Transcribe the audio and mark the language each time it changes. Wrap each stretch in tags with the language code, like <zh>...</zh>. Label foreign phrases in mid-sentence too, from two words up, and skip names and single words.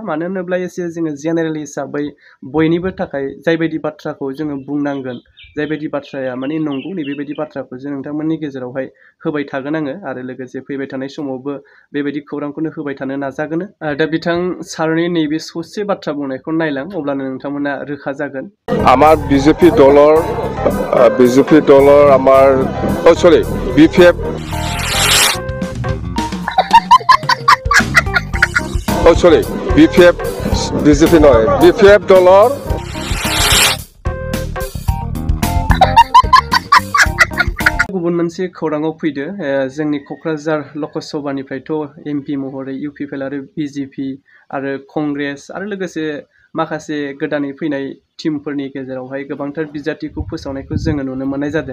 <brx>मानो होनोब्ला एसे जोङो जेनेरेल हिसाबै बयनिबो थाखाय जायबायदि बाथ्राखौ जोङो बुंनांगोन, जायबायदि बाथ्राया माने नंगौ नैबेबायदि बाथ्राखौ जों नोंथांमोननि गेजेरावहाय होबाय थागोन आङो आरो लोगोसे फैबाय थानाय समावबो बेबायदि खौरांखौनो होबाय थानो नाजागोन। दा बिथां सारनि नैबे ससे बाथ्रा बुंनायखौ नायलां, अब्लानो नोंथांमोना रोखा जागोन।</brx> <as>আমাৰ BJP দলৰ আমাৰ সৰি BPF সৰি BJP নহয় BPF দলৰ</as> <brx>गुबुन मोनसे खौराङाव फैदो, जोंनि क'क्राझार लकसभानिफ्रायथ' MP महरै UPPL आरो BJP आरो कंग्रेस आरो लोगोसे माखासे गोदानै फैनाय टिमफोरनि गेजेरावहाय गोबांथार बिजाथिखौ फोसावनायखौ जोङो नुनो मोननाय जादों।</brx>